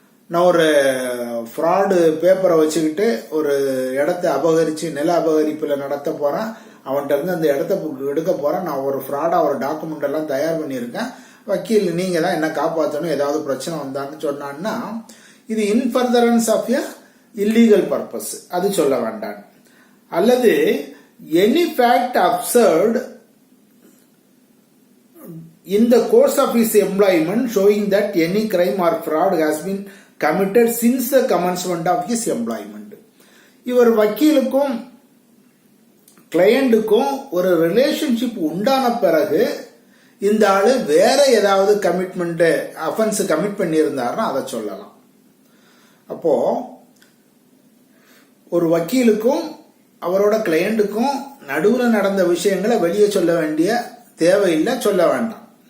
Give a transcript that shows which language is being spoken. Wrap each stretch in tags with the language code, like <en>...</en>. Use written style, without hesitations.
<ta>நான் ஒரு ஃப்ராடு பேப்பரை வச்சுக்கிட்டு ஒரு இடத்த அபகரிச்சு நில அபகரிப்புல நடத்த போறேன், அவன்கிட்ட இருந்து அந்த இடத்த எடுக்க போறேன், நான் ஒரு ஃப்ராடா ஒரு டாக்குமெண்ட் எல்லாம் தயார் பண்ணியிருக்கேன், வக்கீல் நீங்க தான் என்ன காப்பாற்றணும், ஏதாவது பிரச்சனை வந்தான்னு சொன்னான்னா இது</ta> <en>in furtherance of a illegal purpose,</en> <ta>அது சொல்ல வேண்டாம். அல்லது</ta> <en>Any fact observed in the course of his employment showing that any crime or fraud has been committed since the commencement of his employment.</en> <ta>இவர் வக்கீலுக்கும் கிளையண்டுக்கும் ஒரு ரிலேஷன்ஷிப் உண்டான பிறகு இந்த ஆளு வேற ஏதாவது கமிட்மெண்ட் அஃபென்ஸ் கமிட் பண்ணியிருந்தாருன்னா அதை சொல்லலாம். அப்போ ஒரு வக்கீலுக்கும் அவரோட கிளையண்டுக்கும் நடுவில் நடந்த விஷயங்களை வெளியே சொல்ல வேண்டிய தேவையில்லை, சொல்ல வேண்டாம்.</ta>